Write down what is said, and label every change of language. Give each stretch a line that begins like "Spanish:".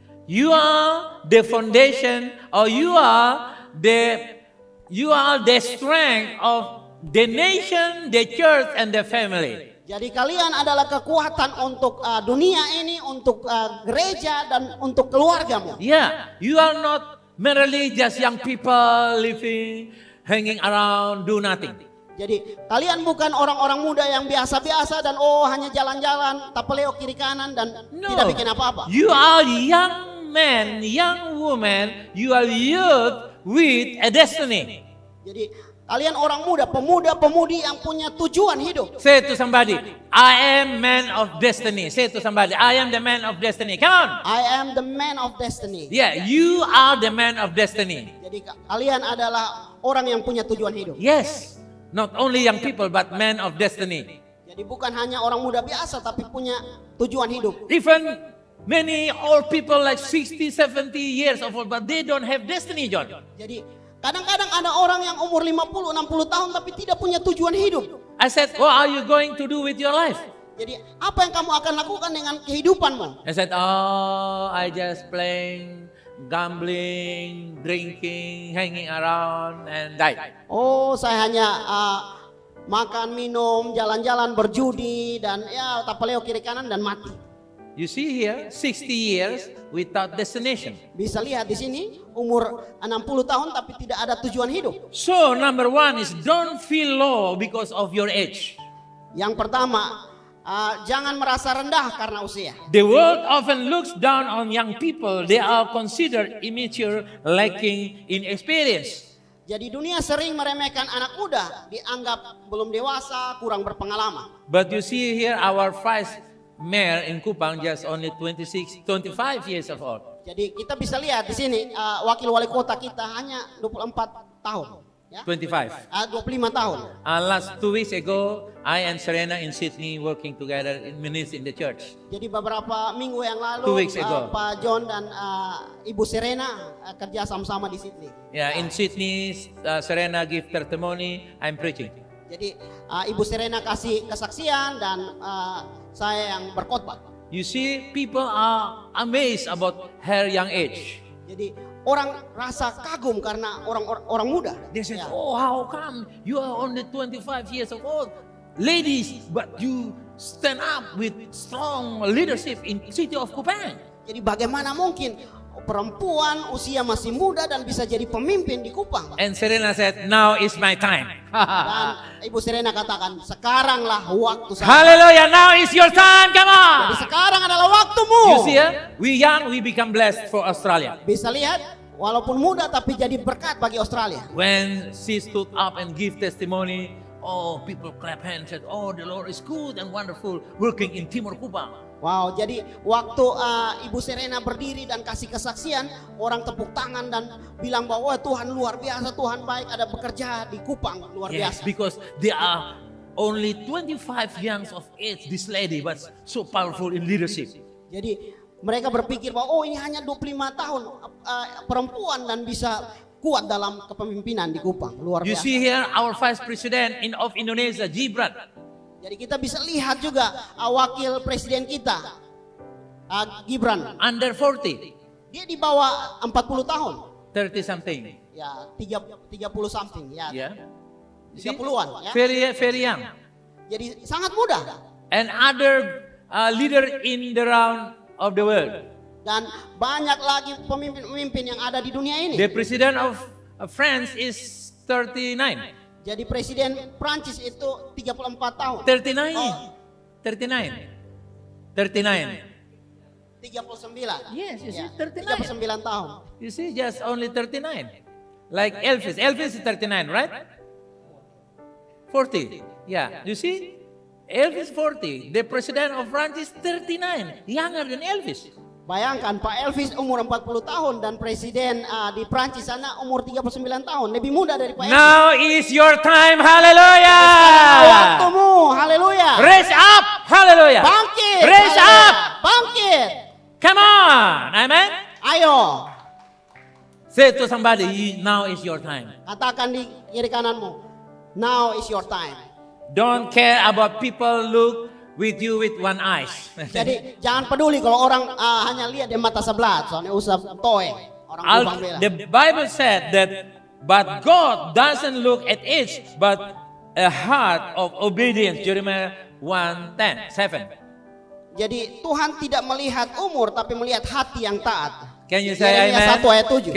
English: You are the foundation, or you are the strength of the nation, the church, and the family.
Indonesian: Jadi kalian adalah kekuatan untuk dunia ini, untuk gereja dan untuk keluargamu.
English: Yeah, you are not merely just young people living, hanging around, do nothing.
Indonesian: Jadi kalian bukan orang-orang muda yang biasa-biasa dan hanya jalan-jalan, tapeleo kiri kanan dan tidak bikin apa-apa.
English: You are young man, young woman, you are youth with a destiny.
Indonesian: Jadi kalian orang muda, pemuda-pemudi yang punya tujuan hidup.
English: Say to somebody, I am man of destiny. Say to somebody, I am the man of destiny. Come on. I am the man of destiny. Yeah, you are the man of destiny.
Indonesian: Jadi kalian adalah orang yang punya tujuan hidup.
English: Yes, not only young people, but man of destiny.
Indonesian: Jadi bukan hanya orang muda biasa, tapi punya tujuan hidup.
English: Even many old people like 60, 70 years old, but they don't have destiny, John.
Indonesian: Jadi kadang-kadang ada orang yang umur 50, 60 tahun tapi tidak punya tujuan hidup.
English: I said, what are you going to do with your life?
Indonesian: Jadi apa yang kamu akan lakukan dengan kehidupanmu?
English: I said, oh, I just playing, gambling, drinking, hanging around, and die.
Indonesian: Saya hanya makan, minum, jalan-jalan, berjudi, dan ya tapeleo kiri kanan dan mati.
English: You see here, 60 years without destination.
Indonesian: Bisa lihat di sini, umur 60 tahun tapi tidak ada tujuan hidup.
English: So, number one is don't feel low because of your age.
Indonesian: Yang pertama, jangan merasa rendah karena usia.
English: The world often looks down on young people. They are considered immature, lacking in experience.
Indonesian: Jadi dunia sering meremehkan anak muda, dianggap belum dewasa, kurang berpengalaman.
English: But you see here, our vice mayor in Kupang just only 25 years of old.
Indonesian: Jadi kita bisa lihat di sini wakil wali kota kita hanya 24 tahun. Ya. 25. 25 tahun.
English: Last 2 weeks ago, I and Serena in Sydney working together in ministry in the church.
Indonesian: Jadi beberapa minggu yang 2 lalu
English: weeks ago.
Indonesian: Pak John dan Ibu Serena kerja sama-sama di Sydney.
English: Yeah, in Sydney, Serena give testimony, I'm preaching.
Indonesian: Jadi Ibu Serena kasih kesaksian dan saya yang berkhotbah.
English: You see, people are amazed about her young age.
Indonesian: Jadi orang rasa kagum karena orang muda.
English: They said,
Indonesian: Ya.
English: oh, how come you are only 25 years old? Ladies, but you stand up with strong leadership in city of Kupang.
Indonesian: Jadi bagaimana mungkin perempuan usia masih muda dan bisa jadi pemimpin di Kupang?
English: And Serena said, now is my time.
Indonesian: Dan Ibu Serena katakan, sekaranglah waktu saya.
English: Hallelujah, now is your time, come
Indonesian: Jadi
English: on.
Indonesian: sekarang adalah waktumu.
English: You see, we young, we become blessed for Australia.
Indonesian: Bisa lihat, walaupun muda tapi jadi berkat bagi Australia.
English: When she stood up and give testimony, oh, people clap hands, said, oh, the Lord is good and wonderful working in Timur Kupang.
Indonesian: Wow, jadi waktu Ibu Serena berdiri dan kasih kesaksian, orang tepuk tangan dan bilang bahwa "Wah, Tuhan luar biasa, Tuhan baik, ada bekerja di Kupang luar
English: Yes,
Indonesian: biasa."
English: because they are only 25 years of age, this lady, but so powerful in leadership.
Indonesian: Jadi mereka berpikir bahwa oh ini hanya 25 tahun perempuan dan bisa kuat dalam kepemimpinan di Kupang, luar
English: You
Indonesian: biasa.
English: see here, our Vice President of Indonesia, Gibran,
Indonesian: Jadi kita bisa lihat juga wakil presiden kita Gibran,
English: under 40,
Indonesian: dia di bawah 40 tahun.
English: 30 something.
Indonesian: Ya,
English: 30 something
Indonesian: ya.
English: Yeah.
Indonesian: 30-an ya.
English: Very young.
Indonesian: Jadi sangat muda.
English: And other leader in the round of the world.
Indonesian: Dan banyak lagi pemimpin-pemimpin yang ada di dunia ini.
English: The president of France is 39.
Indonesian: Jadi presiden Prancis itu 34 tahun.
English: 39. Oh. 39. 39. Yes, you see,
Indonesian: Ya, 39. 39 tahun.
English: You see, just only 39. Like Elvis. Elvis is 39, right? 40. Yeah, you see?
Indonesian: Elvis 40.
English: The president of France is 39. Younger than Elvis.
Indonesian: Bayangkan Pak Elvis umur 40 tahun dan presiden di Prancis sana umur 39 tahun, lebih muda dari Pak Elvis.
English: Now is your time. Hallelujah.
Indonesian: Waktumu, haleluya.
English: Raise up. Hallelujah.
Indonesian: Bangkit.
English: Raise
Indonesian: haleluya.
English: up.
Indonesian: Bangkit.
English: Come on. Amen.
Indonesian: Ayo.
English: Say to somebody, now is your time.
Indonesian: Katakan di kiri kananmu,
English: now is your time. Don't care about people look with you with one eyes.
Indonesian: Jadi jangan peduli kalau orang hanya lihat di mata sebelah, soalnya usah toe. Orang Kupang bilang.
English: The Bible said that, but God doesn't look at age, but a heart of obedience. Jeremiah 1:7.
Indonesian: Jadi Tuhan tidak melihat umur tapi melihat hati yang taat.
English: Can you say
Indonesian: Yeremia 1 ayat 7.